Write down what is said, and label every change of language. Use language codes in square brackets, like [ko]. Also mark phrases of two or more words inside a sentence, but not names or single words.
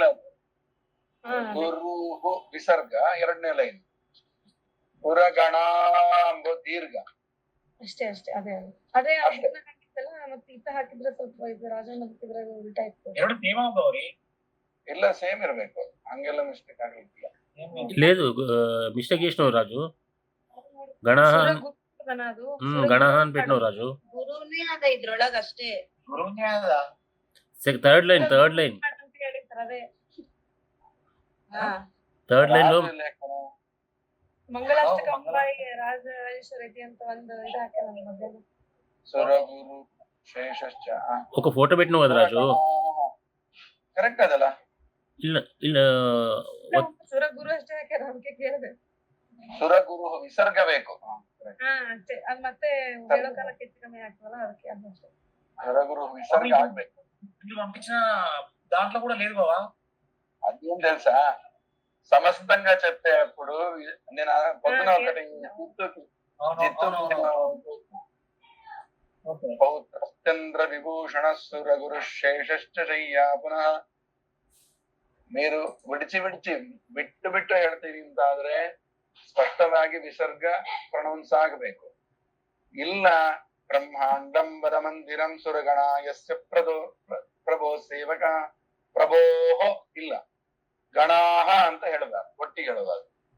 [kn] ಗುರು ವಿಸರ್ಗ ಎರಡನೇ ಲೈನ್. ಸುರಗಣ ಎಂಬ ದೀರ್ಘ ಅಷ್ಟೇ ಅಷ್ಟೇ. ಅದೇ ಅದೇ ಹಾಕಿತ್ತಲ್ಲ ಮತ್ತೆ ಇತ್ತ ಹಾಕಿದ್ರೆ ಸ್ವಲ್ಪ ಇದು ರಾಜಣ್ಣ ಹಾಕಿದ್ರೆ ಉಲ್ಟಾ ಇತ್ತು. ಇಲ್ಲ ಸೇಮ್ ಇರ್ಬೇಕು, ಹಂಗೆಲ್ಲ ಮಿಸ್ಟೇಕ್ ಆಗ್ಲಿಕ್ಕಿಲ್ಲ. [te] లేదు మిస్టేక్ చేసినావు రాజు. గణహ గణహ అని పెట్టినావు రాజు. [kn] ಗುರುನೇ ಅದ ಇದ್ರೊಳಗ ಅಷ್ಟೇ. ಗುರುನೇ ಅದ. [te] థర్డ్ లైన్ థర్డ్ లైన్ లో [kn] ಮಂಗಳಾಷ್ಟಕಂಬಾಯಿ ರಾಜರಾಜೇಶ್ವರ ಐತಿ ಅಂತ ಒಂದು ಇದು ಹಾಕ್ಯಾರ ಮಧ್ಯಾಹ್ನ. [sa] ಸುರಗುರು ಶೇಷಶ್ಚ [te] ఒక ఫోటో పెట్టినావు కదా రాజు. [kn] ಕರೆಕ್ಟ್ ಅದಲ್ಲ? ಇಲ್ಲ ಇಲ್ಲ ಸುರಗುರು ಅಷ್ಟೇ ಹಾಕ್ಯಾರ. ಅದಕ್ಕೆ ಕೇಳಿದೆ. ಸುರಗುರು ವಿಸರ್ಗ ಬೇಕು. ಅಷ್ಟೇ. ಅದ್ ಮತ್ತೆ ಹೇಳೋ ಕಾಲಕ್ಕೆ ಹೆಚ್ಚು ಕಮ್ಮಿ ಆಗ್ತದಲ್ಲ ಅದಕ್ಕೆ ಅದಷ್ಟೇ. [te] సురగురు విసర్గ ಆಗ್ಬೇಕು. పంపించిన దాంట్లో కూడా లేదు బావా. అదేం తెలుసా, సమస్తంగా చెప్తే అప్పుడు నేను పొద్దున ఒకటి [sa] చంద్ర విభూషణ సురగురు శేషశ్చ ಶಯ್ಯ ಪುನಃ. [kn] మీరు ಬಿಟ್ಟು ಬಿಟ್ಟು ಹೇಳ್ತೀವಿ ಅಂತ ಆದ್ರೆ ಸ್ಪಷ್ಟವಾಗಿ ವಿಸರ್ಗ ಪ್ರೊನೌನ್ಸ್ ಆಗಬೇಕು. ಇಲ್ಲ [sa] ಬ್ರಹ್ಮಾಂಡಂ ವದ ಮಂದಿರಂ ಸುರಗಣ ಯಸ್ಯ ಪ್ರಭೋ ಸೇವಕ ಪ್ರಭೋಹ [kn] ಇಲ್ಲ, ಗಣಾಹ ಅಂತ ಹೇಳಬಾರ್ದು, ಒಟ್ಟಿಗೆ ಹೇಳಬಾರ್ದು.